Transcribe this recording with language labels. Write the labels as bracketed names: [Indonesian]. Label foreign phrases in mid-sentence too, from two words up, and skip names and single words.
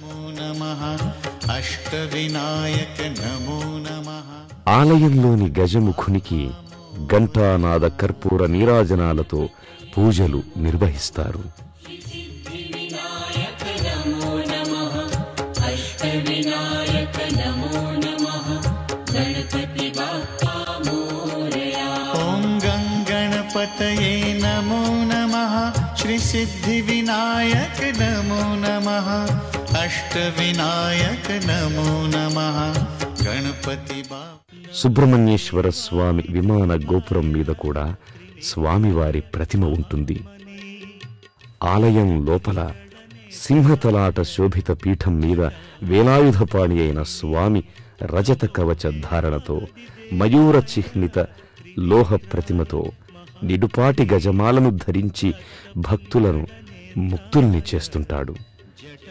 [Telugu] ఆలయంలోని గజముఖునికి ఘంటానాద కర్పూర నీరాజనాలతో పూజలు నిర్వహిస్తారు. [Sanskrit] गणपतये नमो नमः श्री सिद्धि विनायक नमो नमः अष्टविनायक नमो नमः गणपति बाप्पा. [Telugu] సుబ్రహ్మణ్యేశ్వర స్వామి విమాన గోపురం మీద కూడా స్వామివారి ప్రతిమ ఉంటుంది. ఆలయం లోపల సింహతలాట శోభిత పీఠం మీద వేలాయుధపాణి అయిన స్వామి రజత కవచ ధారణతో, మయూర చిహ్నిత లోహ ప్రతిమతో, నిడుపాటి గజమాలను ధరించి భక్తులను ముక్తుల్ని చేస్తుంటాడు.